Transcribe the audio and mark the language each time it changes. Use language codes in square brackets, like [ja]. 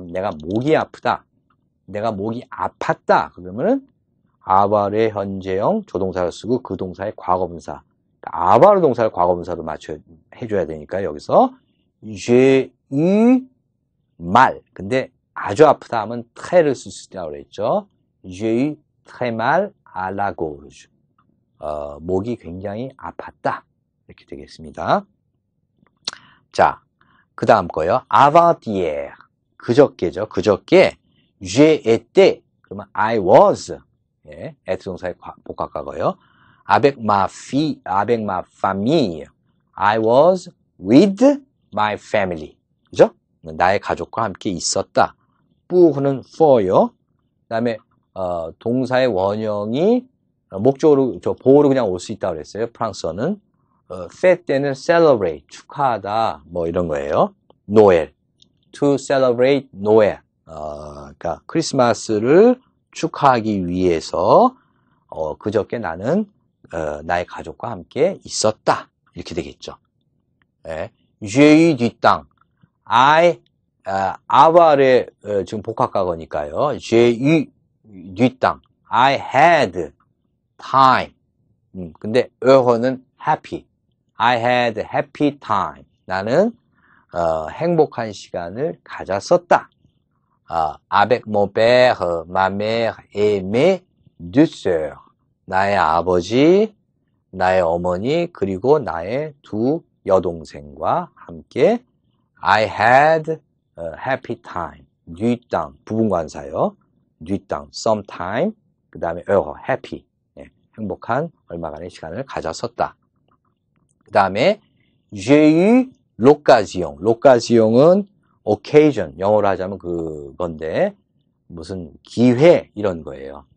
[ko] 내가 목이 아프다. 내가 목이 아팠다. 그러면은 avar의 현재형 조동사를 쓰고 그 동사의 과거분사. avar 동사를 과거분사로 해줘야 되니까 여기서 [fr] j'ai eu mal. [ko] 근데 아주 아프다 하면 très를 쓸 수 있다고 그랬죠. [fr] j'ai eu très mal à la gorge. [ko] 목이 굉장히 아팠다. 이렇게 되겠습니다. 자, 그 다음 거요. avant-hier. 그저께죠. 그저께 [fr] j'ai été. [ko] 그러면 [en] I was. [ko] 예, être 동사의 복합과거요. [fr] avec ma fille, avec ma famille. [en] I was with my family. 그죠? [ko] 나의 가족과 함께 있었다. pour는 for요. 그 다음에 동사의 원형이 목적으로 보호로 그냥 올 수 있다고 그랬어요. 프랑스어는 fête 때는 celebrate 축하하다 뭐 이런 거예요. 노엘 to celebrate 노엘 그러니까 크리스마스를 축하하기 위해서 그저께 나는 나의 가족과 함께 있었다 이렇게 되겠죠. [fr] 예. j'ai eu du temps. [ko] I avar의 지금 복합과거니까요. [fr] j'ai eu du temps. [en] I had time. [ko] 근데 heureux는 happy. [en] I had happy time. [ko] 나는 행복한 시간을 가졌었다. [fr] avec mon père, ma mère et mes 2 sœurs. [ko] 나의 아버지, 나의 어머니, 그리고 나의 2 여동생과 함께 [en] I had a happy time. [ko] du temps, 부분관사요. du temps, sometime, 그 다음에 heureux, happy. 네, 행복한 얼마간의 시간을 가졌었다. 그 다음에 j'ai eu l'occasion. l'occasion은 occasion, 영어로 하자면 그건데 무슨 기회 이런 거예요.